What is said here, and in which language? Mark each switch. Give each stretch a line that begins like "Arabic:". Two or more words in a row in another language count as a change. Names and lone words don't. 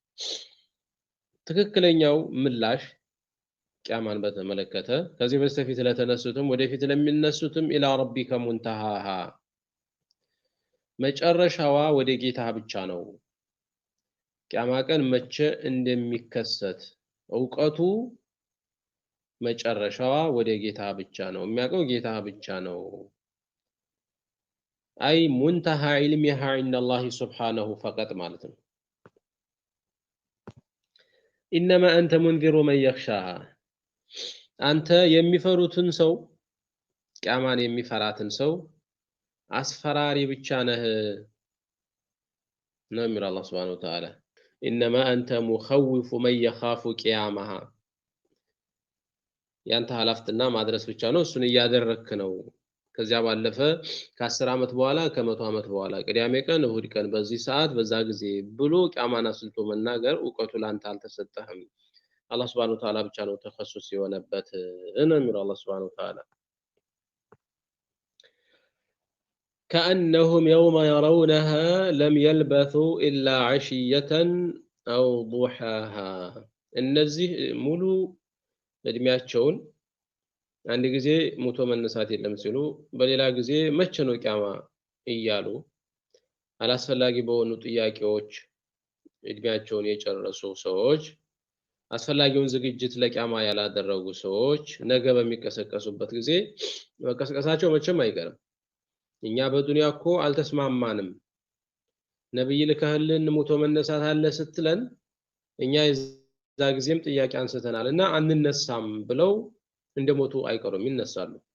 Amharic: ትክክለኛው ምላሽ ቂያማን በተመለከተ ከዚህ በስተፊት ለተነሱትም ወደፊት ለሚነሱትም
Arabic: إلى ربك منتهاها
Amharic: መጨረሻዋ ወደ ጌታ ብቻ ነው ቂያማ ቀን መቼ እንደሚከሰት ዕውቀቱ መጨረሻዋ ወደ ጌታ ብቻ ነው የሚያውቀው ጌታ ብቻ ነው
Arabic: أي منتهى علمها عند الله سبحانه فقط
Amharic: ማለት ነው
Arabic: انما انت منذر من يخشاها
Amharic: አንተ የሚፈሩትን ሰው ቂያማን የሚፈራትን ሰው አስፈራሪ ብቻ ነህ ነው የሚለው አላህ
Arabic: سبحانه وتعالى انما انت مخوف من يخاف قيامها
Amharic: ያንተ ሐላፍትና ማድረስ ብቻ ነው እሱን ያደረክ ነው ከዚያ ባለፈ ከ10 አመት በኋላ ከ100 አመት በኋላ ቅዳሜ ቀን እሁድ ቀን በዚህ ሰዓት በዛ ጊዜ ብሎ ቂያማን አስልቶ መናገር ዕውቀቱ ላንተ አልተሰጠህም አላህ
Arabic: سبحانه وتعالى
Amharic: ብቻ ነው ተخصص የሆነበት ነው የሚለው አላህ
Arabic: سبحانه وتعالى كأنهم يوم يرونها لم يلبثوا إلا عشية أو ضحاها
Amharic: እነዚህ ሙሉ እድሜያቸውን አንድ ጊዜ ሙቶ መነሳት የለም ሲሉ በሌላ ጊዜ መቼ ነው ቂያማ እያሉ አላስፈላጊ በሆኑ ጥያቄዎች እድሜያቸውን የጨረሱ ሰዎች አስፈላጊውን ዝግጅት ለቂያማ ያላደረጉ ሰዎች ነገ በሚቀሰቀሱበት ጊዜ መቀስቀሳቸው መቼም አይቀርም። እኛ በዱንያ እኮ አልተስማማንም፣ ነብይ ልከህልን ሙቶ መነሳት አለ ስትለን እኛ የዛ ጊዜም ጥያቄ አንስተናልና አንነሳም ብለው እንደሞቱ አይቀሩም፣ ይነሳሉ።